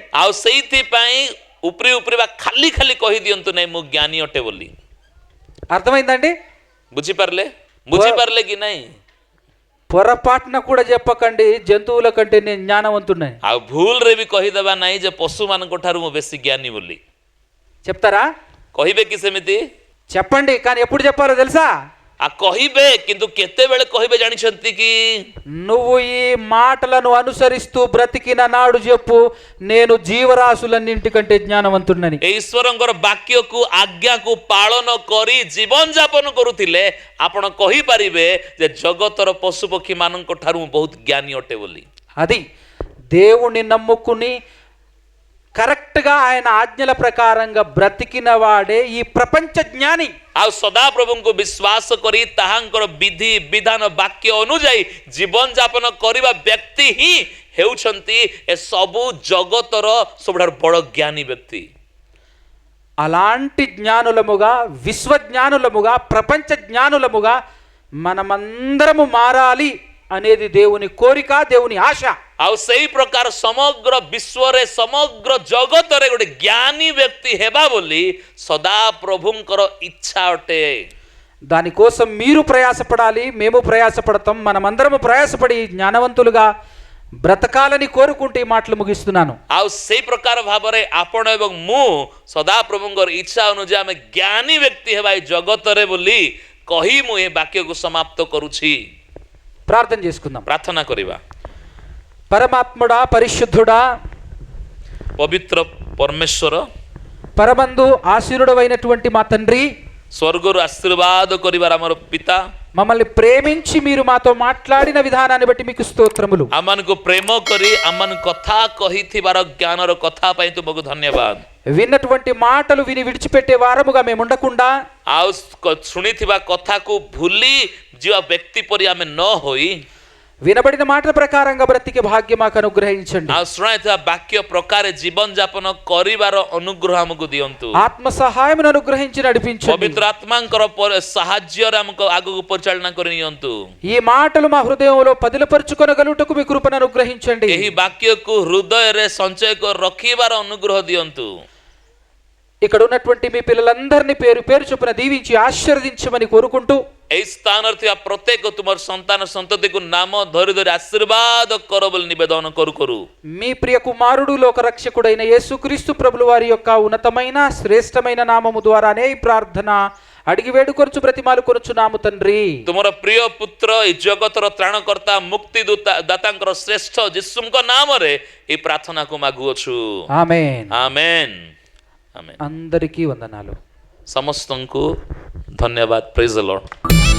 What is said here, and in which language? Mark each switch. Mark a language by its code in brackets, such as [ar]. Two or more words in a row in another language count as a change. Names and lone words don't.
[or] ଆଉ ସେଇଥିପାଇଁ ଉପରି ଉପରି ବା ଖାଲି ଖାଲି କହିଦିଅନ୍ତୁ ନାହିଁ ମୁଁ ଜ୍ଞାନୀ ଅଟେ ବୋଲି। [te] అర్థమైందండి? [or] ବୁଝିପାରିଲେ କି ନାହିଁ? [te] పొరపాటున కూడా చెప్పకండి జంతువుల కంటే నేను జ్ఞానవంతుడిని. [or] ଆଉ ଭୁଲରେ ବି କହିଦେବା ନାହିଁ ଯେ ପଶୁମାନଙ୍କ ଠାରୁ ମୁଁ ବେଶୀ ଜ୍ଞାନୀ ବୋଲି। [te] చెప్తారా? [or] କହିବେ କି ସେମିତି? [te] చెప్పండి, కానీ ఎప్పుడు చెప్పాలో తెలుసా? [or] କହିବେ, କିନ୍ତୁ କେତେବେଳେ କହିବେ ଜାଣିଛନ୍ତି କି? [te] నువ్వు ఈ మాటలను అనుసరిస్తూ బ్రతికిన నాడు చెప్పు నేను జీవరాశులన్నింటికంటే జ్ఞానవంతుడిని. [or] ଈଶ୍ୱରଙ୍କର ବାକ୍ୟକୁ ଆଜ୍ଞାକୁ ପାଳନ କରି ଜୀବନ ଯାପନ କରୁଥିଲେ ଆପଣ କହିପାରିବେ ଯେ ଜଗତର ପଶୁପକ୍ଷୀ ମାନଙ୍କ ଠାରୁ ମୁଁ ବହୁତ ଜ୍ଞାନୀ ଅଟେ ବୋଲି। [te] అది దేవుణ్ణి నమ్ముకుని కరెక్ట్గా ఆయన ఆజ్ఞల ప్రకారంగా బ్రతికిన వాడే ఈ ప్రపంచ జ్ఞాని. [or] ଆଉ ସଦାପ୍ରଭୁଙ୍କୁ ବିଶ୍ୱାସ କରି ତାହାଙ୍କର ବିଧି ବିଧାନ ବାକ୍ୟ ଅନୁଯାୟୀ ଜୀବନ ଯାପନ କରିବା ବ୍ୟକ୍ତି ହିଁ ହେଉଛନ୍ତି ଏ ସବୁ ଜଗତର ସବୁଠାରୁ ବଡ଼ ଜ୍ଞାନୀ ବ୍ୟକ୍ତି। [te] అలాంటి జ్ఞానులముగా విశ్వజ్ఞానులముగా ప్రపంచ జ్ఞానులముగా మనమందరము మారాలి అనేది దేవుని కోరిక, దేవుని ఆశ. [or] ଆଉ ସେଇ ପ୍ରକାର ସମଗ୍ର ବିଶ୍ୱରେ ସମଗ୍ର ଜଗତରେ ଗୋଟେ ଜ୍ଞାନୀ ବ୍ୟକ୍ତି ହେବା ବୋଲି ସଦାପ୍ରଭୁଙ୍କର ଇଚ୍ଛା ଅଟେ। [te] దానికోసం మీరు ప్రయాసపడాలి, మేము ప్రయాసపడతాం. మనమందరము ప్రయాసపడి జ్ఞానవంతులుగా బ్రతకాలని కోరుకుంటూ ఈ మాటలు ముగిస్తున్నాను. [or] ଆଉ ସେଇ ପ୍ରକାର ଭାବରେ ଆପଣ ଏବଂ ମୁଁ ସଦାପ୍ରଭୁଙ୍କର ଇଚ୍ଛା ଅନୁଯାୟୀ ଆମେ ଜ୍ଞାନୀ ବ୍ୟକ୍ତି ହେବା ଏ ଜଗତରେ ବୋଲି କହି ମୁଁ ଏ ବାକ୍ୟକୁ ସମାପ୍ତ କରୁଛି। [te] ప్రార్థన చేసుకుందాం. [or] ପ୍ରାର୍ଥନା କରିବା। [te] పరమాత్ముడా, పరిశుద్ధుడా, [or] ପବିତ୍ର ପରମେଶ୍ୱର, [te] పరమందు ఆశీనుడవైనటువంటి మా తండ్రి, [or] ସ୍ୱର୍ଗରୁ ଆଶୀର୍ବାଦ କରିବାର ଆମର ପିତା, [te] మమ్మల్ని ప్రేమించి మీరు మాతో మాట్లాడిన విధానాన్ని బట్టి మీకు స్తోత్రములు. [or] ଆମମାନଙ୍କୁ ପ୍ରେମ କରି ଆମମାନଙ୍କୁ କଥା କହିଥିବାର ଜ୍ଞାନର କଥା ପାଇଁ ତୁମକୁ ଧନ୍ୟବାଦ। [te] విన్నటువంటి మాటలు విని విడిచిపెట్టే వారముగా మేము ఉండకుండా [or] ଆଉ ଶୁଣିଥିବା କଥାକୁ ଭୁଲି ଯିବା ବ୍ୟକ୍ତି ପରି ଆମେ ନ ହୋଇ [te] వినబడిన మాటల ప్రకారంగా బ్రతికే భాగ్యం మాకు అనుగ్రహించండి. [or] ଆଉ ଶୁଣାଇଥିବା ବାକ୍ୟ ପ୍ରକାରେ ଜୀବନ ଯାପନ କରିବାର ଅନୁଗ୍ରହ ଆମକୁ ଦିଅନ୍ତୁ। [te] ఆత్మ సహాయమును అనుగ్రహించి నడిపించండి. [or] ପବିତ୍ର ଆତ୍ମାଙ୍କର ସାହାଯ୍ୟରେ ଆମକୁ ଆଗକୁ ପରିଚାଳନା କରି ନିଅନ୍ତୁ। [te] ఈ మాటలు మా హృదయంలో పదిలపరుచుకొనగలుగుటకు మీ కృపను అనుగ్రహించండి. [or] ଏହି ବାକ୍ୟକୁ ହୃଦୟରେ ସଞ୍ଚୟ କରି ରଖିବାର ଅନୁଗ୍ରହ ଦିଅନ୍ତୁ। [te] ఇక్కడ ఉన్నటువంటి మీ పిల్లలందరినీ పేరు పేరు చొప్పున దీవించి ఆశీర్వదించమని కోరుకుంటూ [or] এই স্থাନରେ ଥିବା ପ୍ରତ୍ୟେକ ତୁମର ସନ୍ତାନ ସନ୍ତତିକୁ ନାମ ଧରି ଧରି ଆଶୀର୍ବାଦ କର ବୋଲି ନିବେଦନ କରୁ କରୁ [te] మీ ప్రియ కుమారుడు లోక రక్షకుడైన యేసుక్రీస్తు ప్రభుల వారి యొక్క ఉన్నతమైన శ్రేష్టమైన నామము ద్వారానే ఈ ప్రార్థన అడిగి వేడుకొనుచు బ్రతిమాలు కొనుచున్నాము తండ్రి. [or] ତୁମର ପ୍ରିୟ ପୁତ୍ର ଏ ଜଗତର ତ୍ରାଣକର୍ତ୍ତା ମୁକ୍ତି ଦାତାଙ୍କର ଶ୍ରେଷ୍ଠ ଯୀଶୁଙ୍କ ନାମରେ এই ପ୍ରାର୍ଥନାକୁ ମାଗୁଅଛୁ. [te] ఆమేన్. [or] ଆମେନ୍ ଆମେନ୍. [te] అందరికీ వందనాలు. [or] ସମସ୍ତଙ୍କୁ ଧନ୍ୟବାଦ. [en] Praise the Lord.